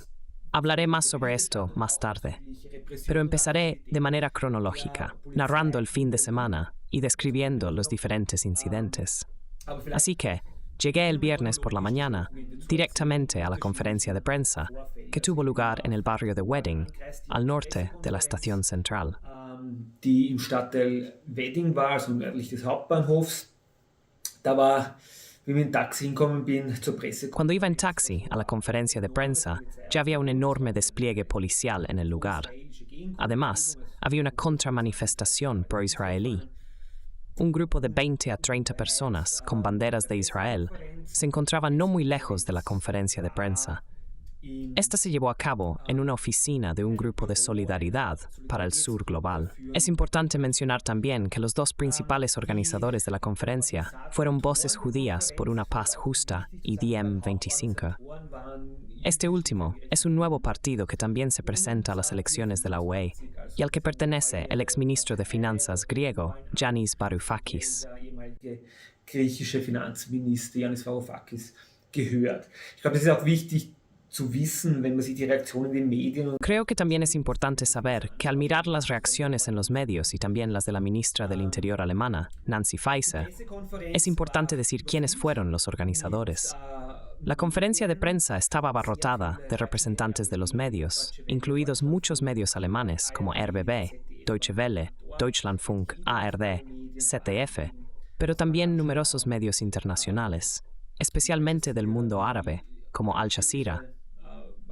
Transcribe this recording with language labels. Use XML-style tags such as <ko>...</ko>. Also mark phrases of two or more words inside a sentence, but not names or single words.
<es>Hablaré más sobre esto más tarde, pero empezaré de manera cronológica, narrando el fin de semana y describiendo los diferentes incidentes. Así que, llegué el viernes por la mañana directamente a la conferencia de prensa que tuvo lugar en el barrio de Wedding, al norte de la estación central.</es> <de>Die im Stadtteil Wedding war, also nördlich des Hauptbahnhofs. Da war, wie ich mit dem Taxi hingekommen bin, zur Presse.</de> <es>Cuando iba en taxi a la conferencia de prensa, ya había un enorme despliegue policial en el lugar. Además, había una contramanifestación pro-israelí. Un grupo de 20 a 30 personas con banderas de Israel se encontraba no muy lejos de la conferencia de prensa. Esta se llevó a cabo en una oficina de un grupo de solidaridad para el sur global. Es importante mencionar también que los 2 principales organizadores de la conferencia fueron Voces Judías por una Paz Justa y DiEM25. Este último es un nuevo partido que también se presenta a las elecciones de la UE y al que pertenece el exministro de Finanzas griego, Yanis Varoufakis.</es> <de>Griechische Finanzminister Yanis Varoufakis gehört. Ich glaube, das ist auch wichtig zu wissen, wenn man sich die Reaktionen in den Medien...</de> <es>Creo que también es importante saber que al mirar las reacciones en los medios y también las de la ministra del Interior alemana, Nancy Faeser, es importante decir quiénes fueron los organizadores. La conferencia de prensa estaba abarrotada de representantes de los medios, incluidos muchos medios alemanes como RBB, Deutsche Welle, Deutschlandfunk, ARD, ZDF, pero también numerosos medios internacionales, especialmente del mundo árabe, como Al Jazeera.</es>